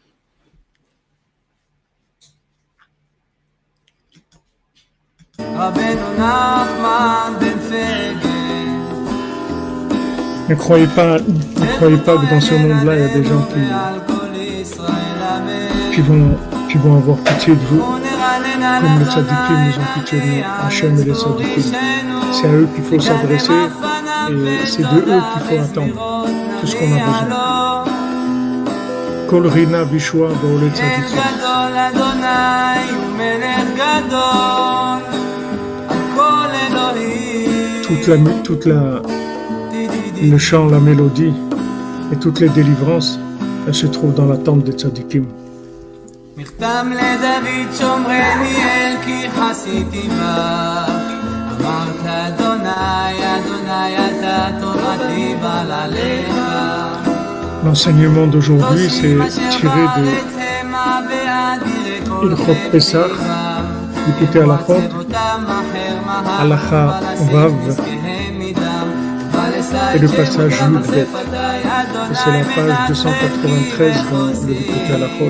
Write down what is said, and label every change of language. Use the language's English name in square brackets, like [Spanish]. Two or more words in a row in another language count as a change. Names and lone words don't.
[French] Ne croyez pas que dans ce monde-là, il y a des gens qui vont avoir pitié de vous, comme les tzadikim nous ont pitié de nous, Hachem et les tzadikim. C'est à eux qu'il faut s'adresser et c'est de eux qu'il faut attendre tout ce qu'on a besoin. [Hebrew] קול רינה וישועה באהלי צדיקים. [French] Le chant, la mélodie et toutes les délivrances, elles se trouvent dans la tente des tzadikim. [Hebrew] מכתם לדוד שומרני אל כי חסיתי בך אמרת אדוני אדוני אתה תורתי בעלליך. [French] L'enseignement d'aujourd'hui c'est tiré de [Hebrew] הלכות פסח, [French] écoutez à la faute, [Hebrew] הלכה ו, [French] et le passage Yud-Bet. Et c'est la page 293 dans le écouté à la faute.